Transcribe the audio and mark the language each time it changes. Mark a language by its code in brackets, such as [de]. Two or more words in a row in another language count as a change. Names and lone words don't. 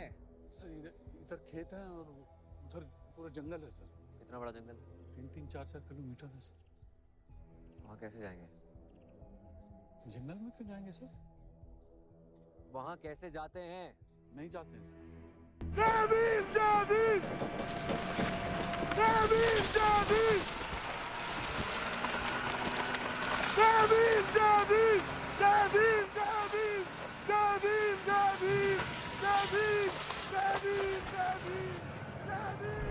[hi] सर इधर खेत है और उधर पूरा जंगल है सर। कितना बड़ा जंगल? 3-3, 4-4 किलोमीटर है सर। वहाँ कैसे जाएंगे? जंगल में क्यों जाएंगे सर? वहाँ कैसे जाते हैं? नहीं जाते हैं सर। Nabil Jadi! Nabil Jadi! Nabil Jadi! Jadi! Jadi! Jadi! Jadi! Jadi! Jadi! Jadi! Jadi!